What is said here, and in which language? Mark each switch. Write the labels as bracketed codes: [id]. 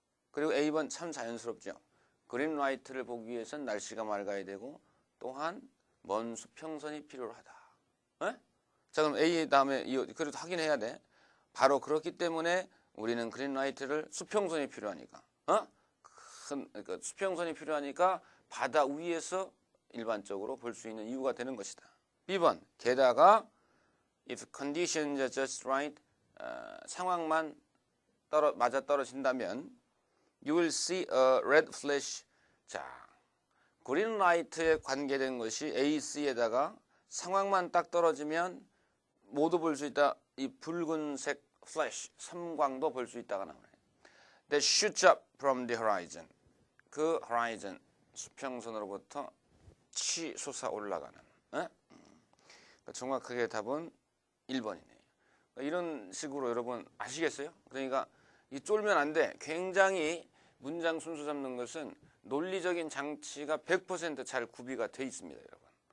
[ko] 그리고 A번 참 자연스럽죠. 그린 라이트를 보기 위해서는 날씨가 맑아야 되고 또한 먼 수평선이 필요하다. 에? 자, 그럼 A 다음에 그래도 확인해야 돼. 바로 그렇기 때문에 우리는 그린 라이트를 수평선이 필요하니까. 그러니까 수평선이 필요하니까 바다 위에서 일반적으로 볼 수 있는 이유가 되는 것이다. B번 게다가 [en] if conditions are just right [ko] 상황만 맞아 떨어진다면 [en] you will see a red flash. [ko] 자, 그린 라이트에 관계된 것이 AC에다가 상황만 딱 떨어지면 모두 볼 수 있다. 이 붉은색 플래시, 섬광도 볼 수 있다가 나오네. [en] That shoots up from the horizon. [ko] 그 horizon, 수평선으로부터 치솟아 올라가는. 정확하게 답은 1번이네요. 이런 식으로 여러분 아시겠어요? 그러니까 이 쫄면 안 돼. 굉장히 문장 순서 잡는 것은 논리적인 장치가 100% 잘 구비가 돼 있습니다, 여러분.